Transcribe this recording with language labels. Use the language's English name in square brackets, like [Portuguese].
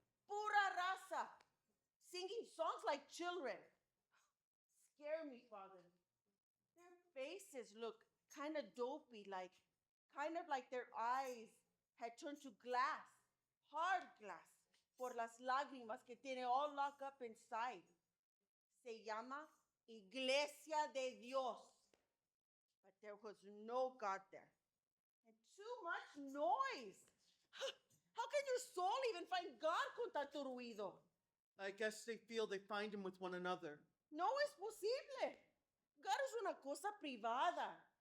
[Spanish] Pura raza, [English] singing songs like children. Scare me, Father. Their faces look kind of dopey, kind of like their eyes had turned to glass, hard glass, [Spanish] por las lágrimas que tiene [English] all locked up inside. [Spanish] Se llama Iglesia de Dios. [English] But there was no God there. And too much noise. How can your soul even find God [Spanish] con tanto ruido? [English] I guess they feel they find him with one another. [Spanish] No es posible. [English] God is [Spanish] una cosa privada.